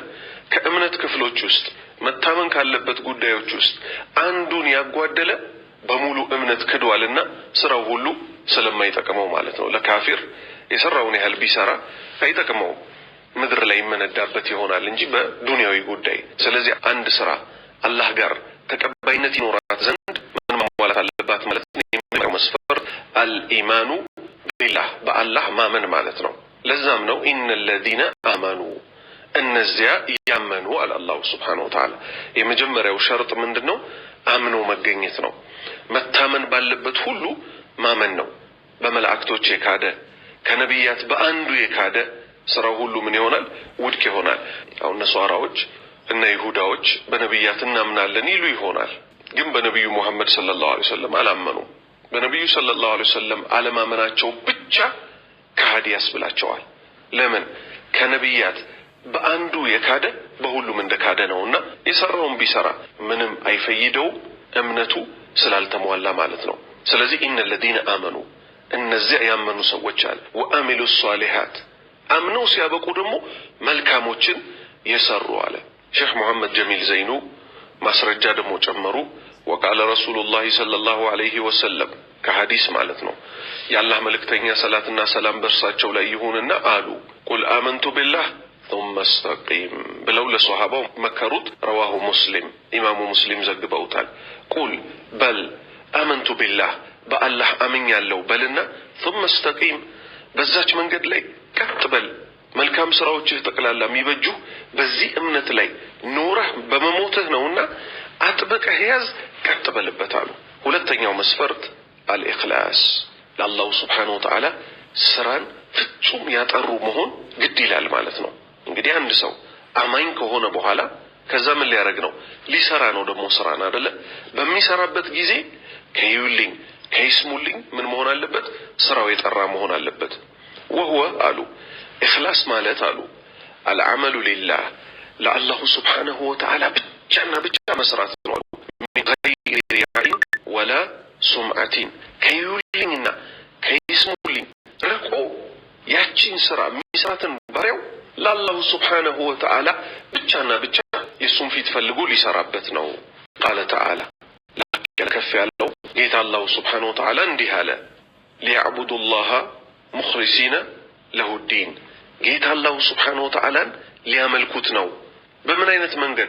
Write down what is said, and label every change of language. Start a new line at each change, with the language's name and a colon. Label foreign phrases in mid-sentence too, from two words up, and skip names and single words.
Amharic: ከእምነት ክፍሎች ውስጥ መታመን ካለበት ጉዳዮች ውስጥ አንዱን ያጓደለ በሙሉ እምነት ክዷልና ስራው ሁሉ ስለማይጠቅመው ማለት ነው። ለካፊር የሰራውን ያህል ቢሰራ አይጠቅመውም፣ ምድር ላይ መነዳበት ይሆናል እንጂ በዱንያዊ ጉዳይ። ስለዚህ አንድ ስራ አላህ ጋር ተቀባይነት ይኖራት ዘንድ ምን ማሟላት አለባት ማለት ነው? የመጀመሪያው መስፈርት
Arabic: الإيمان بالله
Amharic: በአላህ ማመን ማለት ነው። ለዛም ነው
Arabic: إن الذين آمنوا
Amharic: እነዚያ ያመኑ አለ አላህ
Arabic: سبحانه وتعالى።
Amharic: የመጀመሪያው ሸርጥ ምንድነው? አምኖ መገኘት ነው። መታመን ባለበት ሁሉ ማመን ነው። በመላእክቶች የካደ ከነቢያት በአንዱ የካደ ስራው ሁሉ ምን ይሆናል? ውድቅ ይሆናል። አሁን ነሷራዎች እና ይሁዳዎች በነቢያት እናምናለን ይሉ ይሆናል፣ ግን በነብዩ መሐመድ
Arabic: صلى الله عليه وسلم
Amharic: አላመኑ። በነብዩ
Arabic: صلى الله عليه وسلم
Amharic: አለማመናቸው ብቻ ከሃዲ ያስብላቸዋል። ለምን? ከነቢያት በአንዱ የካደ በሁሉም እንደካደ ነውና የሰራውን ቢሰራ ምንም አይፈይደው እምነቱ ስላልተሟላ ማለት ነው። ስለዚህ
Arabic: إن الذين آمنوا
Amharic: እነዚያ ያመኑ ሰዎች አለ
Arabic: وعملوا الصالحات
Amharic: አምነው ሲያበቁ ደግሞ መልካሞችን የሰሩ አለ። ሼህ መሐመድ ጀሚል ዘይኑ ማስረጃ ደግሞ ጨመሩ።
Arabic: وقال رسول الله صلى الله عليه وسلم
Amharic: ከሐዲስ ማለት ነው። የአላህ መልእክተኛ ሰላትና ሰላም በእርሳቸው ላይ ይሁንና አሉ
Arabic: قل آمنت بالله ثم استقيم
Amharic: ብለው ለሷሃባው መከሩት።
Arabic: رواه مسلم
Amharic: ኢማሙ ሙስሊም ዘግበውታል።
Arabic: قل بل آمنت بالله
Amharic: በአላህ አምኛለሁ በልና
Arabic: ثم استقيم
Amharic: በዛች መንገድ ላይ ቀጥ በል። መልካም ስራዎችህ ተቀላላ የሚበጁ በዚህ እምነት ላይ ኖረህ በመሞትህ ነውና አጥብቀህ ያዝ፣ ቀጥ በልበት አሉ። ሁለተኛው መስፈርት الإخلاص ለአላህ
Arabic: سبحانه وتعالى
Amharic: ስራን ፍጹም ያጠሩ መሆን ግድ ይላል ማለት ነው። እንግዲህ አንድ ሰው አማኝ ከሆነ በኋላ ከዛ ምን ሊያደርግ ነው? ሊሰራ ነው ደግሞ ስራን አይደለ? በሚሰራበት ጊዜ ከይውልኝ ከይስሙልኝ ምን መሆን አለበት? ስራው የጠራ መሆን አለበት። وهو አሉ ኢኽላስ ማለት አሉ
Arabic: العمل لله
Amharic: ለአላህ
Arabic: سبحانه وتعالى
Amharic: ብቻና ብቻ መስራት ነው አሉ
Arabic: من غير رياء ولا سمعة
Amharic: ከይውልኝና ከይስሙልኝ ርቆ ያቺን ስራ ሚስራትን ባሪያው ለአላሁ
Arabic: سبحانه وتعالى
Amharic: ብቻና ብቻ የሱን ፊት ፈልጎ ሊሰራበት ነው።
Arabic: قال تعالى
Amharic: ከፍ ያለው ጌታ
Arabic: الله سبحانه وتعالى
Amharic: እንዲህ አለ፣
Arabic: ليعبدوا الله مخلصين له الدين።
Amharic: ጌታ
Arabic: الله سبحانه وتعالى
Amharic: ሊያመልኩት ነው። በምን አይነት መንገድ?